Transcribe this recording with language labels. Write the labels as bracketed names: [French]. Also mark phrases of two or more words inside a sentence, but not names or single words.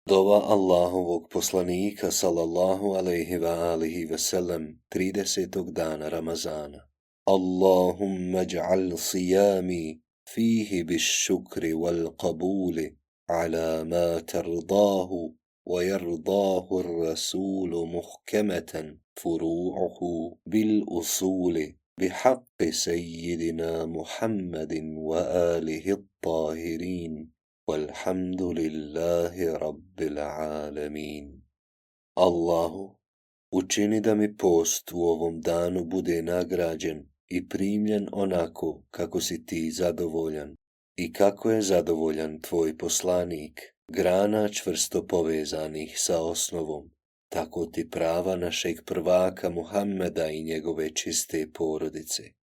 [Bosnian] Dova Allahovog poslanika [Arabic] صلى الله عليه وآله وسلم [Bosnian] 30. dana Ramazana. [Arabic] اللهم اجعل صيامي فيه بالشكر والقبول على ما ترضاه ويرضاه الرسول محكمة فروعه بالأصول بحق سيدنا محمد وآله الطاهرين والحمد لله رب العالمين. [Bosnian] Allahu, učini da mi post u ovom danu bude nagrađen i primljen onako kako si ti zadovoljan i kako je zadovoljan tvoj poslanik, grana čvrsto povezanih sa osnovom, tako ti prava našeg prvaka Muhammeda i njegove čiste porodice.